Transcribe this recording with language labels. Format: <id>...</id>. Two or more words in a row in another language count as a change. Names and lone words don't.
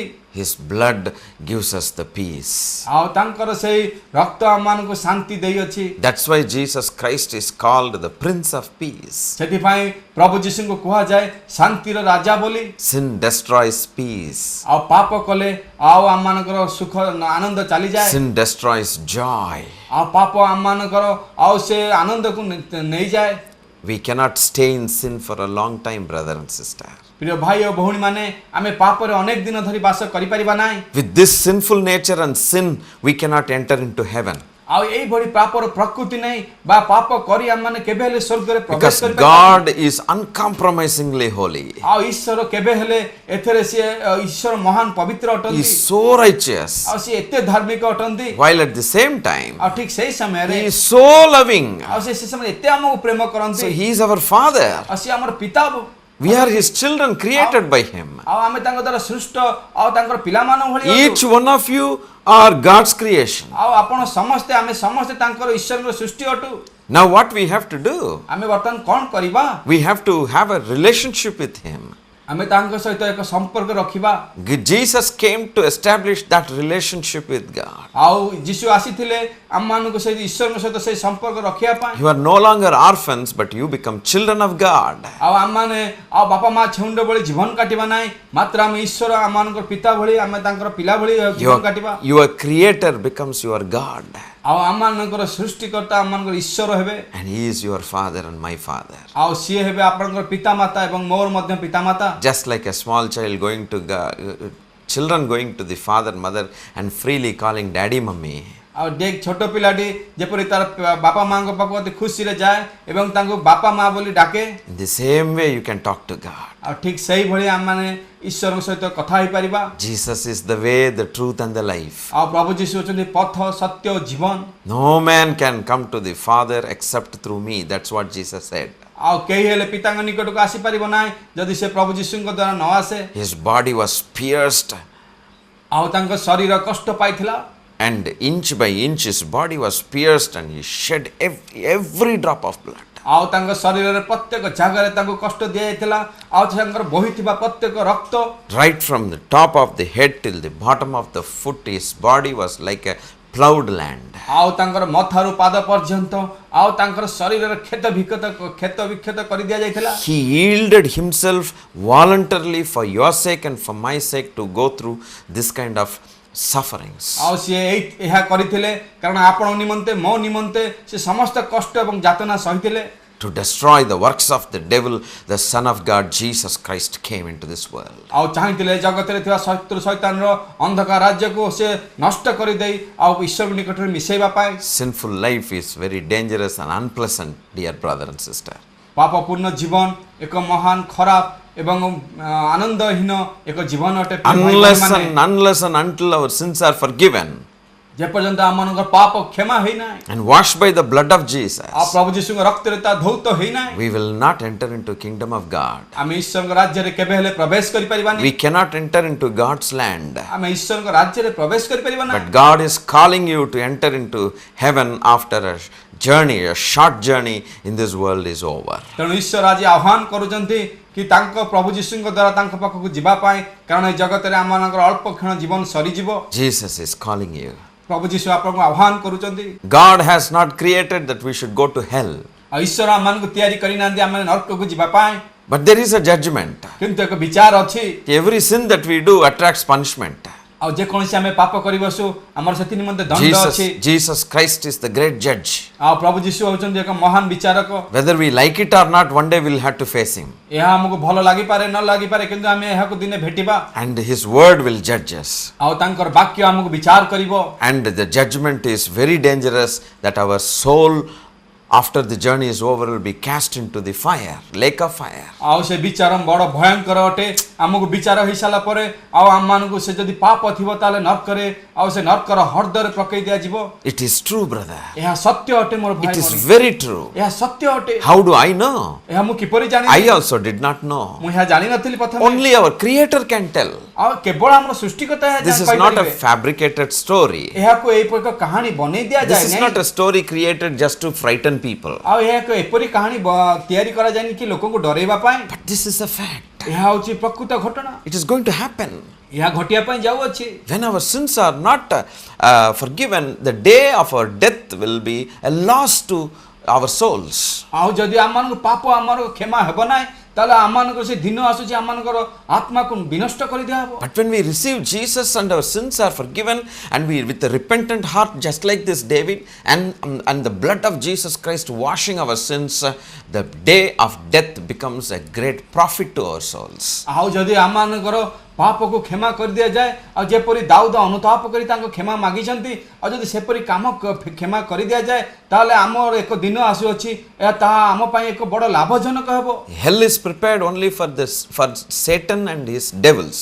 <en>His blood gives us the peace.</en> <or>ଆଉ ତାଙ୍କର ସେଇ ରକ୍ତ ଆମମାନଙ୍କୁ ଶାନ୍ତି ଦେଇଅଛି।</or> <en>That's why Jesus Christ is called the Prince of Peace.</en> <or>ସେଥିପାଇଁ ପ୍ରଭୁ ଯୀଶୁଙ୍କୁ କୁହାଯାଏ ଶାନ୍ତିର ରାଜା ବୋଲି।</or> <en>Sin destroys peace.</en> <or>ଆଉ ପାପ କଲେ ଆଉ ଆମମାନଙ୍କର ସୁଖ ଆନନ୍ଦ ଚାଲିଯାଏ।</or> <en>Sin destroys joy.</en> <or>ଆଉ ପାପ ଆମମାନଙ୍କର ଆଉ ସେ ଆନନ୍ଦକୁ ନେଇଯାଏ।</or> <en>We cannot stay in sin for a long time, brother and sister.</en> <or>ପ୍ରିୟ ଭାଇ ଓ ଭଉଣୀ ମାନେ ଆମେ ପାପରେ ଅନେକ ଦିନ ଧରି ବାସ କରିପାରିବା ନାହିଁ।</or> <en>With this sinful nature and sin, we cannot enter into heaven.</en> <or>ଆଉ ଏଇଭଳି ପାପର ପ୍ରକୃତି ନାହିଁ ବା ପାପ କରି ଆମମାନେ କେବେ ହେଲେ ସ୍ୱର୍ଗରେ ପ୍ରବେଶ Because କରିପାରିବା</or> <en>God is uncompromisingly holy.</en> <or>ଆଉ ଈଶ୍ୱର କେବେ ହେଲେ ଏଥିରେ ସିଏ ଈଶ୍ୱର ମହାନ ପବିତ୍ର He ଅଟନ୍ତି</or> <en>is so righteous.</en> <or>ଆଉ ସିଏ ଏତେ ଧାର୍ମିକ ଅଟନ୍ତି</or> <en>While at the same time,</en> <or>ଆଉ ଠିକ ସେଇ ସମୟରେ</or> <en>He is so loving.</en> <or>ଆଉ ସେ ସମୟରେ ଏତେ ଆମକୁ ପ୍ରେମ So କରନ୍ତି</or> <en>He is our Father.</en> <or>ଆଉ ସିଏ ଆମର ପିତା</or> <en>We are His children created by Him.</en> <or>ଆଉ ଆମେ ତାଙ୍କ ଦ୍ୱାରା ସୃଷ୍ଟ ଆଉ ତାଙ୍କର ପିଲାମାନଙ୍କ ଭଳି</or> <en>Each one of you are God's creation.</en> <or>ଆଉ ଆପଣ ସମସ୍ତେ ଆମେ ସମସ୍ତେ ତାଙ୍କର ଈଶ୍ୱରଙ୍କ ସୃଷ୍ଟି ଅଟୁ।</or> <en>Now what we have to do?</en> <or>ଆମେ ବର୍ତ୍ତମାନ କ'ଣ କରିବା?</or> <en>We have to have a relationship with Him.</en> <or>ଆମେ ତାଙ୍କ ସହିତ ଏକ ସମ୍ପର୍କ ରଖିବା।</or> <en>Jesus came to establish that relationship with God.</en> <or>ଆଉ ଯୀଶୁ ଆସିଥିଲେ ଆମମାନଙ୍କୁ ସେଇ ଈଶ୍ୱରଙ୍କ ସହିତ ସେଇ ସମ୍ପର୍କ ରଖିବା ପାଇଁ।</or> <en>You are no longer orphans, but you become children of God.</en> <or>ଆଉ ଆମମାନେ ଆଉ ବାପା ମା ଛେଉଣ୍ଡ ଭଳି ଜୀବନ କାଟିବା ନାହିଁ ମାତ୍ର ଆମେ ଈଶ୍ୱର ଆମମାନଙ୍କର ପିତା ଭଳି ଆମେ ତାଙ୍କର ପିଲା ଭଳି ଜୀବନ କାଟିବା।</or> <en>Your creator becomes your God.</en> <or>ଆଉ ଆମମାନଙ୍କର ସୃଷ୍ଟିକର୍ତ୍ତା ଆମମାନଙ୍କର ଈଶ୍ୱର ହେବେ।</or> <en>And He is your father and my father.</en> <or>ଆଉ ସିଏ ହେବେ ଆପଣଙ୍କର ପିତାମାତା ଏବଂ ମୋର ମଧ୍ୟ ପିତାମାତା।</or> <en>Just like a small child going to children going to the father mother and freely calling daddy mummy.</en> <or>ଆଉ ଛୋଟ ପିଲାଟି ଯେପରି ତାର ବାପା ମାଙ୍କ ପାଖକୁ ଅତି ଖୁସିରେ ଯାଏ ଏବଂ ତାଙ୍କୁ ବାପା ମା ବୋଲି ଡାକେ।</or> <en>In the same way you can talk to God.</en> <or>ଆଉ ଠିକ ସେଇଭଳି ଆମମାନେ ଈଶ୍ୱରଙ୍କ ସହିତ କଥା ହେଇପାରିବା।</or> <en>Jesus is the way, the truth and the life.</en> <or>ଆଉ ପ୍ରଭୁ ଯୀଶୁ ହେଉଛନ୍ତି ପଥ ସତ୍ୟ ଓ ଜୀବନ।</or> <en>No man can come to the Father except through me. That's what Jesus said.</en> <or>ଆଉ କେହି ହେଲେ ପିତାଙ୍କ ନିକଟକୁ ଆସିପାରିବ ନାହିଁ ଯଦି ସେ ପ୍ରଭୁ ଯୀଶୁଙ୍କ ଦ୍ୱାରା ନ ଆସେ।</or> <en>His body was pierced,</en> <or>ଆଉ ତାଙ୍କ ଶରୀର କଷ୍ଟ ପାଇଥିଲା।</or> <en>and inch by inch his body was pierced, and he shed every drop of blood.</en> <or>ଆଉ ତାଙ୍କ ଶରୀରରେ ପ୍ରତ୍ୟେକ ଜାଗାରେ ତାଙ୍କୁ କଷ୍ଟ ଦିଆଯାଇଥିଲା ଆଉ ତାଙ୍କର ବୋହିଥିବା ପ୍ରତ୍ୟେକ ରକ୍ତ</or> <en>Right from the top of the head till the bottom of the foot, his body was like a plowed land.</en> <or>ଆଉ ତାଙ୍କର ମଥାରୁ ପାଦ ପର୍ଯ୍ୟନ୍ତ ଆଉ ତାଙ୍କର ଶରୀରରେ କ୍ଷତ ବିକ୍ଷତ କରି ଦିଆଯାଇଥିଲା।</or> <en>He yielded himself voluntarily for your sake and for my sake to go through this kind of sufferings.</en> <or>ଆଉ ସିଏ ଏହା କରିଥିଲେ କାରଣ ଆପଣଙ୍କ ନିମନ୍ତେ ମୋ ନିମନ୍ତେ ସେ ସମସ୍ତ କଷ୍ଟ ଏବଂ ଯାତନା ସହିଥିଲେ।</or> <en>To destroy the works of the devil, the Son of God, Jesus Christ, came into this world.</en> <or>ଆଉ ଚାହିଁଥିଲେ ଜଗତରେ ଥିବା ଶତ୍ରୁ ଶୈତାନର ଅନ୍ଧକାର ରାଜ୍ୟକୁ ସେ ନଷ୍ଟ କରିଦେଇ ଆଉ ଈଶ୍ୱର ନିକଟରେ ମିଶେଇବା ପାଇଁ।</or> <en>Sinful life is very dangerous and unpleasant, dear brother and sister.</en> <or>ପାପପୂର୍ଣ୍ଣ ଜୀବନ ଏକ ମହାନ ଖରାପ ଏବଂ ଆନନ୍ଦହୀନ ଏକ ଜୀବନ ଅଟେ।</or> <en>Unless and until our sins are forgiven</en> <or>ଯେପର୍ଯ୍ୟନ୍ତ ଆମମାନଙ୍କର ପାପ କ୍ଷମା ହେଇନାହିଁ</or> <en>and washed by the blood of Jesus,</en> <or>ଆଉ ପ୍ରଭୁ ଯୀଶୁଙ୍କ ରକ୍ତରେ ତା ଧୌତ ହେଇନାହିଁ</or> <en>we will not enter into kingdom of God.</en> <or>ଆମେ ଈଶ୍ୱରଙ୍କ ରାଜ୍ୟରେ କେବେ ହେଲେ ପ୍ରବେଶ କରିପାରିବାନି।</or> <en>We cannot enter into God's land.</en> <or>ଆମେ ଈଶ୍ୱରଙ୍କ ରାଜ୍ୟରେ ପ୍ରବେଶ କରିପାରିବା ନାହିଁ।</or> <en>But God is calling you to enter into heaven after a journey, a short journey in this world is over.</en> <or>ତେଣୁ ଈଶ୍ୱର ଆଜି ଆହ୍ୱାନ କରୁଛନ୍ତି କି ତାଙ୍କ ପ୍ରଭୁ ଯୀଶୁଙ୍କ ଦ୍ୱାରା ତାଙ୍କ ପାଖକୁ ଯିବା ପାଇଁ କାରଣ ଏ ଜଗତରେ ଆମମାନଙ୍କର ଅଳ୍ପ କ୍ଷଣ ଜୀବନ ସରିଯିବ।</or> <en>Jesus is calling you.</en> <or>ପ୍ରଭୁ ଯୀଶୁ ଆପଣଙ୍କୁ ଆହ୍ୱାନ କରୁଛନ୍ତି।</or> <en>God has not created that we should go to hell.</en> <or>ଆଉ ଈଶ୍ୱର ଆମମାନଙ୍କୁ ତିଆରି କରିନାହାନ୍ତି ଆମେ ନରକକୁ ଯିବା ପାଇଁ।</or> <en>But there is a judgment.</en> <or>କିନ୍ତୁ ଏକ ବିଚାର ଅଛି।</or> <en>Every sin that we do attracts punishment.</en> <or>ଆଉ ଯେ କୌଣସି ଆମେ ପାପ କରିବସୁ ଆମର ସେଥି ନିମନ୍ତେ ଦଣ୍ଡ ଅଛି।</or> <en>Jesus Christ is the great judge.</en> <or>ଆଉ ପ୍ରଭୁ ଯୀଶୁ ହେଉଛନ୍ତି ଏକ ମହାନ ବିଚାରକ।</or> <en>Whether we like it or not, one day we'll have to face him.</en> <or>ଏହା ଆମକୁ ଭଲ ଲାଗିପାରେ ନ ଲାଗିପାରେ କିନ୍ତୁ ଆମେ ଏହାକୁ ଦିନେ ଭେଟିବା।</or> <en>And his word will judge us.</en> <or>ଆଉ ତାଙ୍କର ବାକ୍ୟ ଆମକୁ ବିଚାର କରିବ।</or> <en>And the judgment is very dangerous, that our soul after the journey is over will be cast into the fire, lake of fire.</en> <or>ଆଉ ସେ ବିଚାର ବଡ଼ ଭୟଙ୍କର ଅଟେ। ଆମକୁ ବିଚାର ହେଇ ସାରିଲା ପରେ ଆଉ ଆମମାନଙ୍କୁ ସେ ଯଦି ପାପ ଥିବ ତାହେଲେ ନର୍କରେ ଆଉ ସେ ନର୍କର ହ୍ରଦରେ ପକେଇ ଦିଆଯିବ।</or> <en>It is true, brother.</en> <or>ଏହା ସତ୍ୟ ଅଟେ ମୋର ଭାଇ।</or> <en>It is very true.</en> <or>ଏହା ସତ୍ୟ ଅଟେ।</or> <en>How do I know?</en> <or>ଏହା ମୁଁ କିପରି ଜାଣିବି?</or> <en>I also did not know.</en> <or>ମୁଁ ଏହା ଜାଣି ନଥିଲି ପ୍ରଥମେ।</or> <en>Only our creator can tell.</en> <or>ଆଉ କେବଳ ଆମର ସୃଷ୍ଟିକର୍ତ୍ତା ଏହା</or> <en>This is not a fabricated story.</en> <or>ଏହାକୁ ଏଇ ପ୍ରକାର କାହାଣୀ ବନେଇ ଦିଆଯାଏ</or> <en>This is not a story created just to frighten people.</en> <or>ଆଉ ଏହା ଏକ ଏପରି କାହାଣୀ ତିଆରି କରାଯାଏନି କି ଲୋକଙ୍କୁ ଡରେଇବା ପାଇଁ।</or> <en>But this is a fact.</en> <or>ଏହା ହେଉଛି ପ୍ରକୃତ ଘଟଣା।</or> <en>It is going to happen.</en> <or>ଏହା ଘଟିବା ପାଇଁ ଯାଉଅଛି।</or> <en>When our sins are not forgiven, the day of our death will be a loss to our souls.</en> <or>ଆଉ ଯଦି ଆମମାନଙ୍କ ପାପ ଆମର କ୍ଷମା ହେବ ନାହିଁ ତାହେଲେ ଆମମାନଙ୍କର ସେ ଦିନ ଆସୁଛି ଆମମାନଙ୍କର ଆତ୍ମାକୁ ବିନଷ୍ଟ କରିଦିଆହବ।</or> <en>But when we receive Jesus and our sins are forgiven, and we with a repentant heart, just like this David, and the blood of Jesus Christ washing our sins, the day of death becomes a great profit to our souls.</en> <or>ଆଉ ଯଦି ଆମମାନଙ୍କର ପାପକୁ କ୍ଷମା କରିଦିଆଯାଏ ଆଉ ଯେପରି ଦାଉଦ ଅନୁତାପ କରି ତାଙ୍କ କ୍ଷମା ମାଗିଛନ୍ତି ଆଉ ଯଦି ସେପରି କାମ କ୍ଷମା କରିଦିଆଯାଏ ତାହେଲେ ଆମର ଏକ ଦିନ ଆସୁଅଛି ଏହା ତାହା ଆମ ପାଇଁ ଏକ ବଡ଼ ଲାଭଜନକ ହେବ।</or> <en>Hell is prepared only for Satan and his devils.</en>